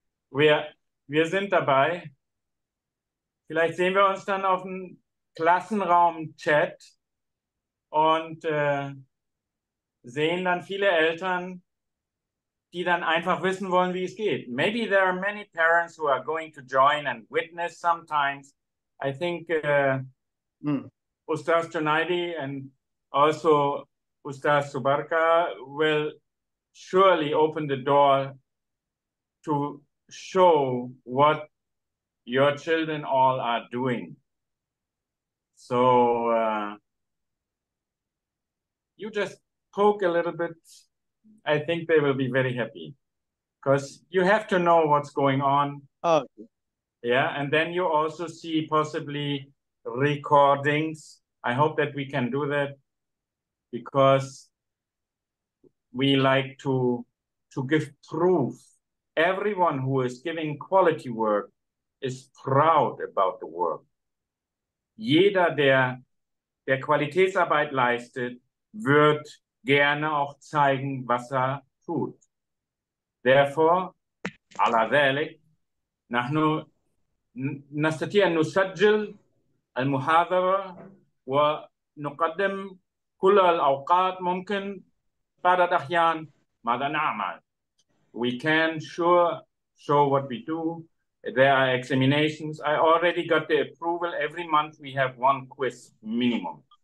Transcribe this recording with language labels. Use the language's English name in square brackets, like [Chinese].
[German] Wir sind dabei. Vielleicht sehen wir uns dann auf dem Klassenraum-Chat und sehen dann viele Eltern, die dann einfach wissen wollen, wie es geht. [English] Maybe there are many parents who are going to join and witness sometimes. I think Ustaz Junaidi and also Ustaz Subarka will surely open the door to show what your children all are doing. So you just poke a little bit. I think they will be very happy because you have to know what's going on. Yeah, and then you also see possibly recordings. I hope that we can do that because we like to give proof. Everyone who is giving quality work is proud about the work. [German] jeder, der Qualitätsarbeit leistet, wird gerne auch zeigen, was er tut. [English] Therefore, [Arabic] على ذلك نحن نستطيع أن نسجل المحاضرة ونقدم كل الأوقات ممكن بعض الأحيان ماذا نعمل. [English] We can show what we do. There are examinations. I already got the approval. Every month we have one quiz minimum.